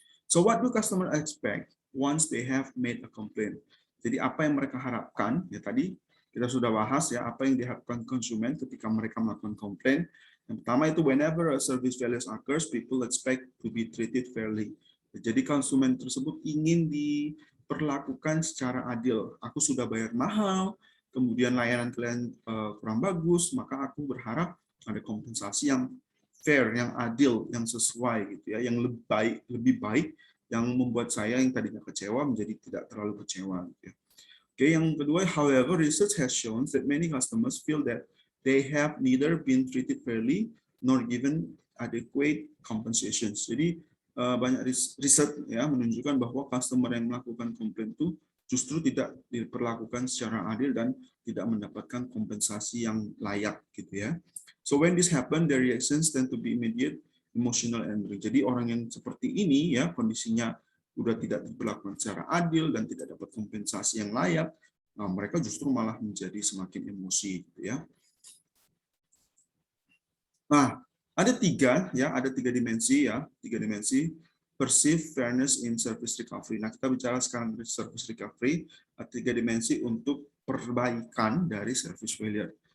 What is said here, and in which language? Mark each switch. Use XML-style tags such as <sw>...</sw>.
<en>So what do customer expect once they have made a complaint?</en> <id>Jadi apa yang mereka harapkan? Ya tadi kita sudah bahas ya apa yang diharapkan konsumen ketika mereka melakukan komplain. Yang pertama itu</id> <en>whenever a service failure occurs, people expect to be treated fairly.</en> <id>Jadi konsumen tersebut ingin diperlakukan secara adil. Aku sudah bayar mahal, kemudian layanan kalian kurang bagus, maka aku berharap ada kompensasi yang fair, yang adil, yang sesuai gitu ya, yang lebih baik, yang membuat saya yang tadinya kecewa menjadi tidak terlalu kecewa. Gitu ya. Oke, yang kedua,</id> <en>however, research has shown that many customers feel that they have neither been treated fairly nor given adequate compensations.</en> <id>Jadi banyak riset ya menunjukkan bahwa customer yang melakukan komplain itu justru tidak diperlakukan secara adil dan tidak mendapatkan kompensasi yang layak gitu ya.</id> <en>So when this happen, the reactions tend to be immediate, emotional, and angry.</en> <id>Jadi orang yang seperti ini ya kondisinya sudah tidak diperlakukan secara adil dan tidak dapat kompensasi yang layak, nah, mereka justru malah menjadi semakin emosi gitu ya. Nah, ada tiga dimensi ya,</id> <en>perceive fairness in service recovery.</en> <id>Nah, kita bicara sekarang dari service recovery, ada 3 dimensi untuk perbaikan dari service failure.</id>